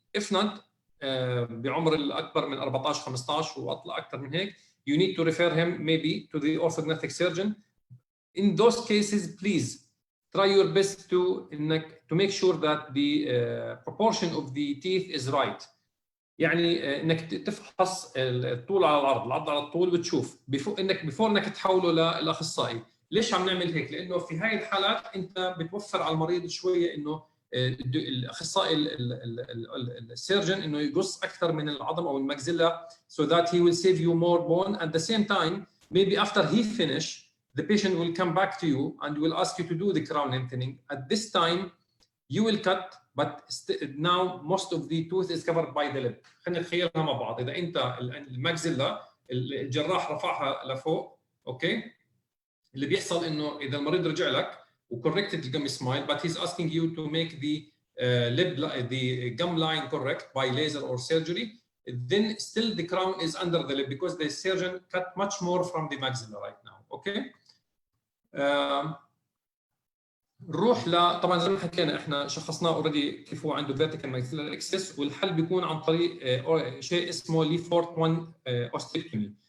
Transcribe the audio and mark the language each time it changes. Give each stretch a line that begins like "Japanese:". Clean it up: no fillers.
English: If not,
Arabic: بعمر الأكبر من 14 15 وأطلع أكثر من هيك,
English: you need to refer him maybe to the orthodontic surgeon. In those cases, please try your best to make sure that the proportion of the teeth is right.
Arabic: يعني انك تفحص الطول على العرض، العرض على الطول، وتشوف
English: before
Arabic: انك تحوله للاخصائي. ليش عم نعمل هيك؟ لانه في هاي الحالات انت بتوفر على المريض شويه انه الاخصائي السيرجن انه يقص اكثر من العظم او الماكسيلا
English: so that he will save you more bone. At the same time, maybe after he finish, the patient will come back to you and will ask you to do the crown lengthening. At this time, you will cut, but now most of the tooth is covered by the lip.
Arabic: خلينا نتخيلها مع بعض. إذا أنت الماكسيلا الجراح رفعها لفوق، أوكي؟ اللي بيحصل إنه إذا المريض رجع لك
English: وcorrected the gummy smile, but he's asking you to make the gum line correct by laser or surgery, then still the crown is under the lip because the surgeon cut much more from the maxilla right now. Okay?
Arabic: نروح طبعا زي ما حكينا احنا شخصناه اوريدي كيف هو عنده vertical maxillary excess، والحل بيكون عن طريق شيء اسمه Lefort 1 osteotomy.